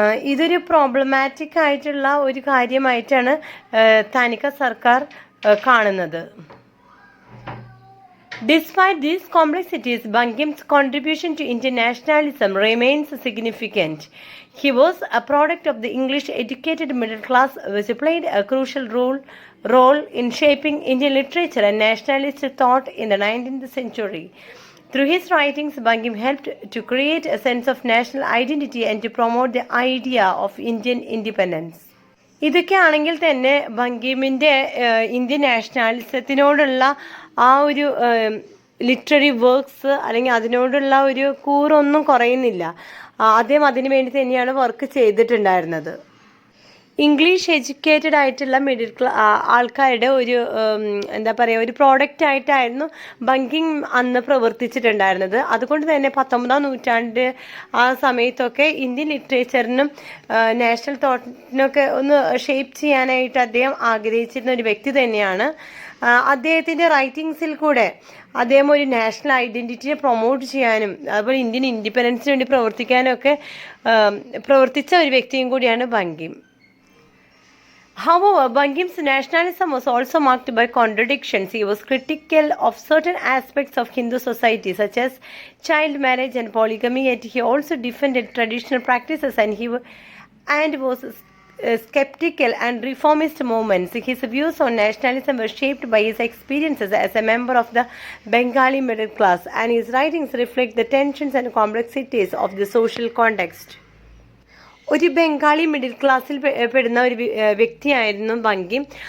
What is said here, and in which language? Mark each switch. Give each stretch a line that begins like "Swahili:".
Malayalam: ഇതൊരു പ്രോബ്ലമാറ്റിക് ആയിട്ടുള്ള ഒരു കാര്യമായിട്ടാണ് താനിക സർക്കാർ കാണുന്നത്.
English: Despite these complexities, Bangim's contribution to Indian nationalism remains significant. He was a product of the English-educated middle class, which played a crucial role in shaping Indian literature and nationalist thought in the 19th century. Through his writings, Bangim helped to create a sense of national identity and to promote the idea of Indian independence.
Malayalam: ഇതൊക്കെ ആണെങ്കിൽ തന്നെ ബങ്കിമിൻ്റെ Indian നാഷണാലിസത്തിനോടുള്ള ആ ഒരു literary works അല്ലെങ്കിൽ അതിനോടുള്ള ഒരു കൂറൊന്നും കുറയുന്നില്ല. അദ്ദേഹം അതിനു വേണ്ടി തന്നെയാണ് വർക്ക് ചെയ്തിട്ടുണ്ടായിരുന്നത്. ഇംഗ്ലീഷ് എഡ്യൂക്കേറ്റഡ് ആയിട്ടുള്ള മിഡിൽ ആൾക്കാരുടെ ഒരു എന്താ പറയുക ഒരു പ്രോഡക്റ്റ് ആയിട്ടായിരുന്നു ബങ്കിം അന്ന് പ്രവർത്തിച്ചിട്ടുണ്ടായിരുന്നത്. അതുകൊണ്ട് തന്നെ 19ാം നൂറ്റാണ്ട് ആ സമയത്തൊക്കെ ഇന്ത്യൻ ലിറ്ററേച്ചറിനും നാഷണൽ തോട്ടിനൊക്കെ ഒന്ന് ഷേപ്പ് ചെയ്യാനായിട്ട് അദ്ദേഹം ആഗ്രഹിച്ചിരുന്ന ഒരു വ്യക്തി തന്നെയാണ്. അദ്ദേഹത്തിൻ്റെ റൈറ്റിങ്സിൽ കൂടെ അദ്ദേഹം ഒരു നാഷണൽ ഐഡൻറ്റിറ്റിയെ പ്രൊമോട്ട് ചെയ്യാനും അതുപോലെ ഇന്ത്യൻ ഇൻഡിപെൻഡൻസിന് വേണ്ടി പ്രവർത്തിക്കാനും ഒക്കെ പ്രവർത്തിച്ച ഒരു വ്യക്തിയും കൂടിയാണ് Bankim.
English: However, Bangim's nationalism was also marked by contradictions. He was critical of certain aspects of Hindu society, such as child marriage and polygamy, yet he also defended traditional practices and was skeptical and reformist movements. His views on nationalism were shaped by his experiences as a member of the Bengali middle class, and his writings reflect the tensions and complexities of the social context.
Malayalam: ഒരു Bengali middle ക്ലാസ്സിൽ പെടുന്ന ഒരു വ്യക്തിയായിരുന്നു ബങ്കിം.